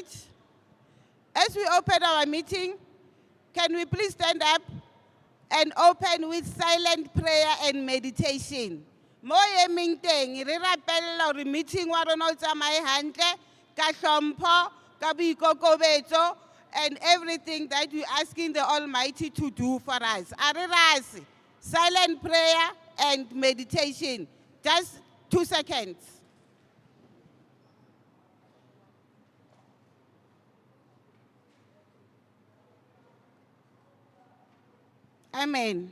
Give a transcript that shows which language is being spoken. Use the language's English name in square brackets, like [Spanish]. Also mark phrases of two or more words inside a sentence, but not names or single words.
[English] As we open our meeting, can we please stand up and open with silent prayer and meditation? [Southern Sotho] Moye mingteng, re rapella hore meeting wa rona o tsamaye hantle, ka hlompho, ka boikokobetso, [English] and everything that we asking the Almighty to do for us. [Southern Sotho] A re rase, [English] silent prayer and meditation. Just 2 seconds. Amen.